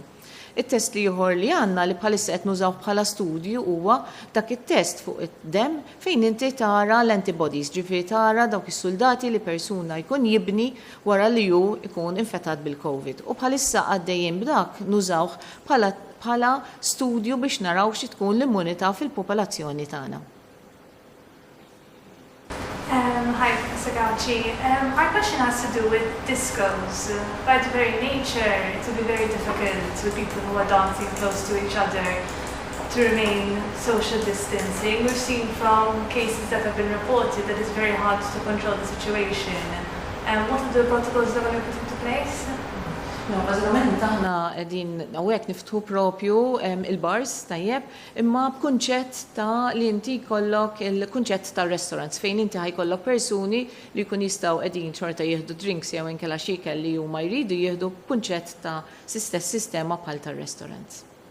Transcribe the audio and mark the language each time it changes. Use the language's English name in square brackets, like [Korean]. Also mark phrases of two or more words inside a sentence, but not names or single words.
[Maltese] it-test li ieħor li għandna li bħalissa qed nużaw bħala studju huwa dak it-test fuq id-dem fejn inti tara l-antibodies, ġifieri tara dawk is-soldati li persuna jkun jibni wara li hu jkun infettat bil-COVID. U bħalissa għaddejjin b'dak nużawh bħala studju biex naraw xi tkun l-immunità fil-popolazzjoni tagħna. [English] Hi, Professor Gauci. Our question has to do with discos. By their very nature, it will be very difficult with people who are dancing close to each other to remain social distancing. We've seen from cases that have been reported that it's very hard to control the situation. What are the protocols that are put into place? No, [Maltese] bażikament aħna qegħdin hawnhekk niftħu propju il-bars tajjeb, imma b'kunċett ta' li inti jkollok il-kunċett tar-restaurants fejn inti ħajkollok persuni li jkun jistgħu qegħdin xorta jieħdu drinks jew inkella xikel li huma jridu jieħdu b'kunċett ta' stess sistema bħal tar-restaurants.